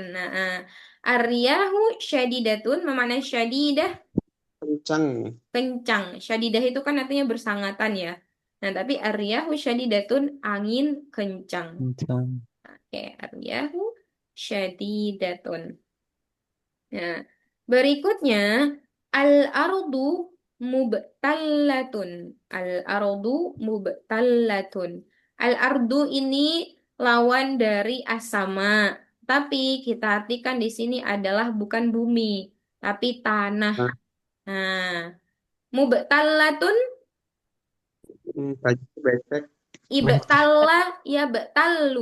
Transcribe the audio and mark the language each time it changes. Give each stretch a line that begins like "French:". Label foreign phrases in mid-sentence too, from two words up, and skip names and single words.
Banjar: Nah,
Arabic: الرياح شديدة
Banjar: memakna syadidah Kencang. kencang. Syadidah itu kan artinya bersangatan ya. Nah, tapi
Arabic: الرياح شديدة
Banjar: angin kencang. Kencang.
Arabic: Oke, الرياح شديدة.
Banjar: Nah, berikutnya
Arabic: الأرض مبتلة. الأرض مبتلة.
Banjar: Al-ardu ini lawan dari as-sama. Tapi kita artikan di sini adalah bukan bumi, tapi tanah. Nah, Nah, mubtallatun baju becek.
Arabic: ابتل يبتل.